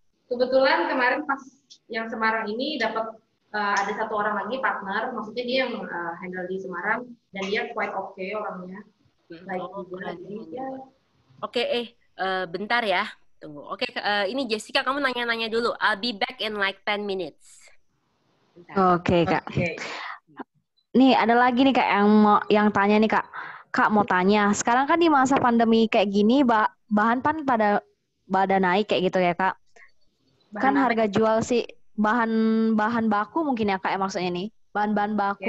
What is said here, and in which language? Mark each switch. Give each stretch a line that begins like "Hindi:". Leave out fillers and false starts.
Indonesian: Kebetulan kemarin pas yang Semarang ini dapat ada satu orang lagi partner, maksudnya dia yang handle di Semarang dan dia quite okay orangnya, baik juga. Jadi ya. Oke, bentar ya. Tunggu. Oke, ini Jessica, kamu nanya-nanya dulu.
English: I'll be back in like 10 minutes.
Indonesian: Bentar. Oke, Kak. Oke. Nih, ada lagi nih Kak yang tanya nih Kak. Kak mau tanya, sekarang kan di masa pandemi kayak gini, bahan pan pada naik kayak gitu ya Kak. Kan harga jual sih bahan baku mungkin ya Kak ya maksudnya nih. Bahan-bahan baku